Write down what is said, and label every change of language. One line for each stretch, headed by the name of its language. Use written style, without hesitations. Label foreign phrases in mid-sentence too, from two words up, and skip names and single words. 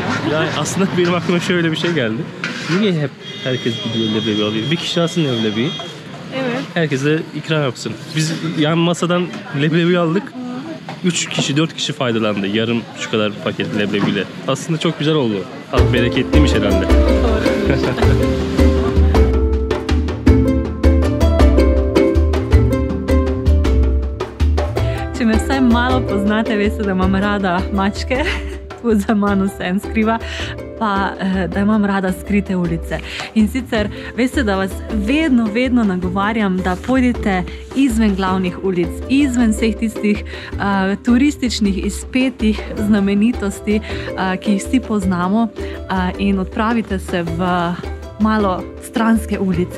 Turkish: Yani aslında benim aklıma şöyle bir şey geldi. Niye hep herkes gidiyor leblebi alıyor? Bir kişi alsın leblebiyi. Evet. Herkese ikram yapsın. Biz yan masadan leblebi aldık. 3 kişi, 4 kişi faydalandı. Yarım şu kadar paket leblebiyle. Aslında çok güzel oldu. Bereketliymiş herhalde.
Slovenian: Če me vsaj malo poznate, veste, da imam rada mačke. Tu za mano se en skriva. pa da imam rada skrite ulice. In sicer, veste, da vas vedno nagovarjam, da pojdite izven glavnih ulic, izven vseh tistih turističnih izpetih znamenitosti, ki jih vsi poznamo, in odpravite se v malo stranske ulice.